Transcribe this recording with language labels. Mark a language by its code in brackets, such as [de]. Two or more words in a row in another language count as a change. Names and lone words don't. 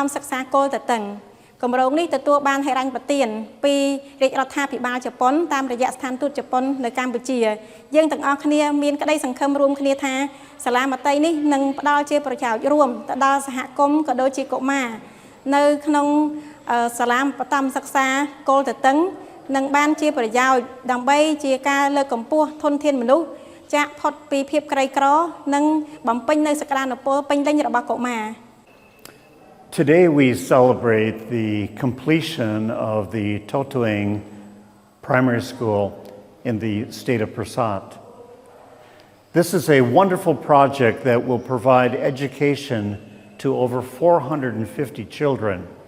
[km] សិក្សាគោលទទឹងគម្រោងនេះទទួលបានហិរញ្ញប្បទានពីរាជរដ្ឋាភិបាលជប៉ុនតាមរយៈស្ថានទូតជប៉ុននៅកម្ពុជាយើងទាំងអស់គ្នាមានក្តីសង្ឃឹមរួមគ្នាថាសាលាមត្តេយ្យនេះនឹងផ្ដល់ជាប្រយោជន៍រួមទៅដល់សហគមន៍ក៏ដូចជាកុមារនៅក្នុងសាលាបឋមសិក្សាគោលទទឹងនឹងបានជាប្រយោជន៍ដើម្បីជាការលើកកម្ពស់ធនធានមនុស្សចាក់ផុតពីភាពក្រីក្រនិងបំពេញនៅសក្តានុពលពេញលេញរបស់កុមារ [en] Today we celebrate the completion of the Totoeng Primary School in the state of Prasad. This is a wonderful project that will provide education to over 450 children.